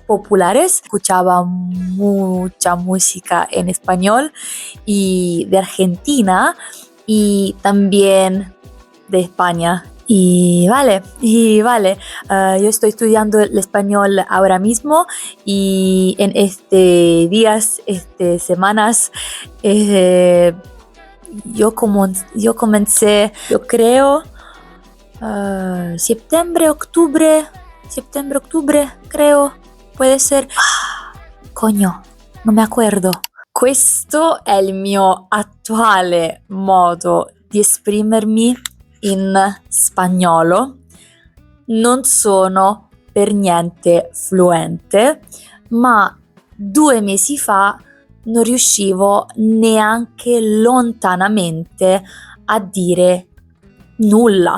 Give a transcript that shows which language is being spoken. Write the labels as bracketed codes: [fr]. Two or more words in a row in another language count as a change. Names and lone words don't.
[es] Escuchaba mucha música en español y de Argentina y también de España. Y vale, yo estoy estudiando el español ahora mismo y en días, semanas, yo comencé, yo creo, [it] settembre, ottobre, [es] creo, puede ser. Coño, [it] non mi acuerdo. Questo è il mio attuale modo di esprimermi in spagnolo. Non sono per niente fluente, ma 2 mesi fa non riuscivo neanche lontanamente a dire nulla.